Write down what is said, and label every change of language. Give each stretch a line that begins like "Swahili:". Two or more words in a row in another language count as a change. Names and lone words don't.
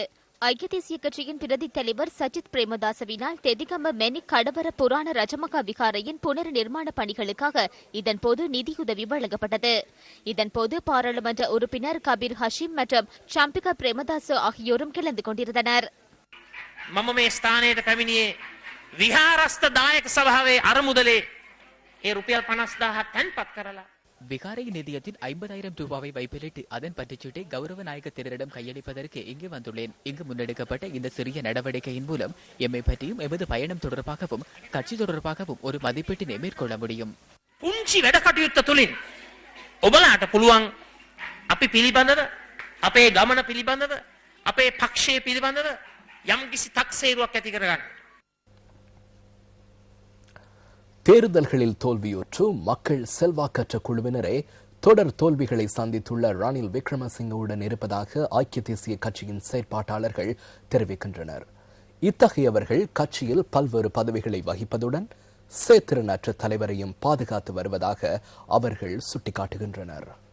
Tamil: ஐக்கிய தேசிய கட்சியின் பிரதி தலைவர் சஜித் பிரேமதாசவினால் தெதிகம மெனி கடவர புராண ரஜமகா விகாரையின் புனர் நிர்மாண பணிகளுக்காக இதன்போது நிதியுதவி வழங்கப்பட்டது. இதன்போது பாராளுமன்ற உறுப்பினர் கபீர் ஹஷீம் மற்றும் சம்பிகா பிரேமதாச ஆகியோரும் கலந்து கொண்டிருந்தனர்.
Sinhala: මම මේ ස්ථානයට පැමිණියේ විහාරස්ථ දායක සභාවේ අරමුදලේ ඒ රුපියල් 50,000ක් තැන්පත් කරලා
Tamil: விகாரை நிதியத்தின் 50,000 ரூபாவை வைப்பிலிட்டு அதன் பற்றுச்சீட்டை கௌரவ நாயக தேரரிடம் கையளிப்பதற்கு இங்கு வந்துள்ளேன். இங்கு முன்னெடுக்கப்பட்ட இந்த சிறிய நடவடிக்கையின் மூலம் எம்மை பற்றியும் எமது பயணம் தொடர்பாகவும் கட்சி தொடர்பாகவும் ஒரு மதிப்பீட்டினை மேற்கொள்ள முடியும்.
Sinhala: පුංචි වැඩ කටයුත්ත තුලින් ඔබලාට පුළුවන් අපි පිළිබඳව අපේ ගමන පිළිබඳව අපේ පක්ෂය පිළිබඳව යම්කිසි තක්සේරුවක් ඇති කරගන්න.
Tamil: தேர்தல்களில் தோல்வியுற்று மக்கள் செல்வாக்கற்ற குழுவினரே தொடர் தோல்விகளை சந்தித்துள்ள ரணில் விக்ரமசிங்கவுடன் இருப்பதாக ஐக்கிய தேசிய கட்சியின் செயற்பாட்டாளர்கள் தெரிவிக்கின்றனர். இத்தகையவர்கள் கட்சியில் பல்வேறு பதவிகளை வகிப்பதுடன் சேத்திரனற்ற தலைவரையும் பாதுகாத்து வருவதாக அவர்கள் சுட்டிக்காட்டுகின்றனர்.